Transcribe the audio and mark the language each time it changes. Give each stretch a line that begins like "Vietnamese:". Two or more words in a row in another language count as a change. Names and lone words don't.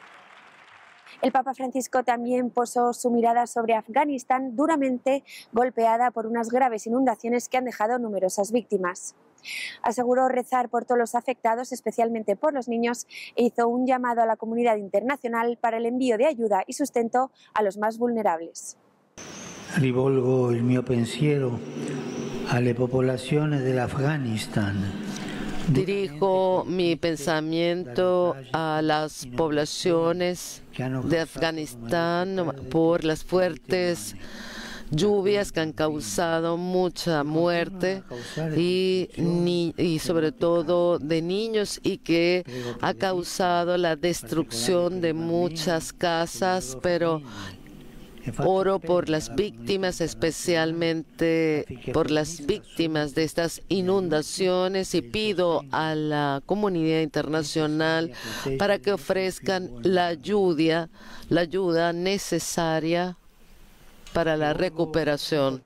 Spanish: El Papa Francisco también posó su mirada sobre Afganistán, duramente golpeada por unas graves inundaciones que han dejado numerosas víctimas. Aseguró rezar por todos los afectados, especialmente por los niños, e hizo un llamado a la comunidad internacional para el envío de ayuda y sustento a los más vulnerables.
Italian: Rivolgo il mio pensiero alle popolazioni dell'Afghanistan.
Spanish: Dirijo mi pensamiento a las poblaciones de Afganistán por las fuertes lluvias que han causado mucha muerte y sobre todo de niños y que ha causado la destrucción de muchas casas, pero oro por las víctimas, especialmente por las víctimas de estas inundaciones, y pido a la comunidad internacional para que ofrezcan la ayuda necesaria para la recuperación.